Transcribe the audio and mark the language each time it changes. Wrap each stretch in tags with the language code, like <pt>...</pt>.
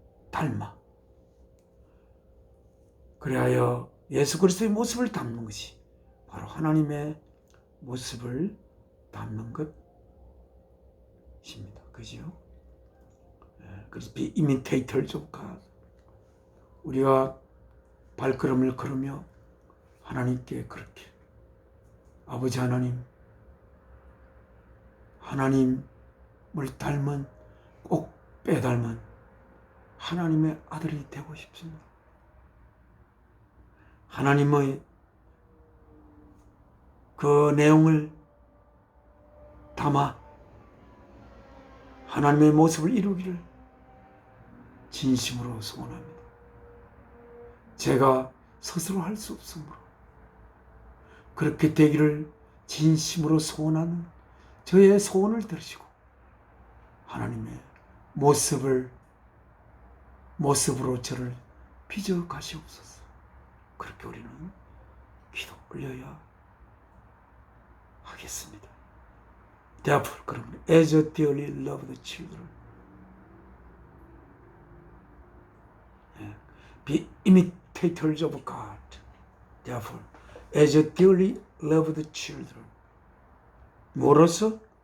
<ko>닮아, 그리하여 예수 그리스도의 모습을 담는 것이 바로 하나님의 모습을 담는 것입니다. 그죠? 그래서</ko> <en>be imitators of God.</en> <ko>우리가 발걸음을 걸으며 하나님께 그렇게, 아버지 하나님을 닮은, 꼭 빼닮은 하나님의 아들이 되고 싶습니다. 하나님의 그 내용을 담아 하나님의 모습을 이루기를 진심으로 소원합니다. 제가 스스로 할 수 없으므로 그렇게 되기를 진심으로 소원하는 저의 소원을 들으시고 하나님의 모습으로 저를 빚어 가시옵소서. 그렇게 우리는 기도 올려야 하겠습니다.</ko> <en>Therefore,</en> <ko>그러면</ko> <en>as a dearly loved children, be imitators of God. Therefore, as a dearly loved children,</en> <ko>뭐로서?</ko>